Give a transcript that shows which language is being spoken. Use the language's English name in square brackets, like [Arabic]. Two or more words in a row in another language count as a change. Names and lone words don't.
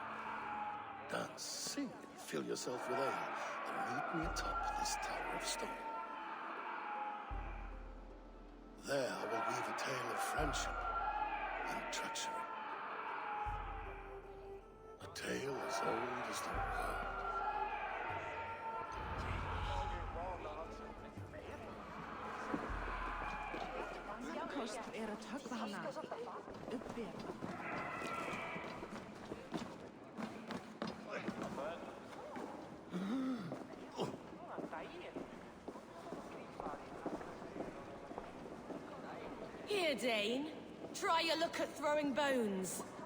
[English] Dance, sing, and fill yourself with ale, and meet me atop this tower of stone. There I will weave a tale of friendship and treachery. A tale as old as the world. [Icelandic] Kost að höggva hana uppi. [English] Here, Dane. Try your luck at throwing bones.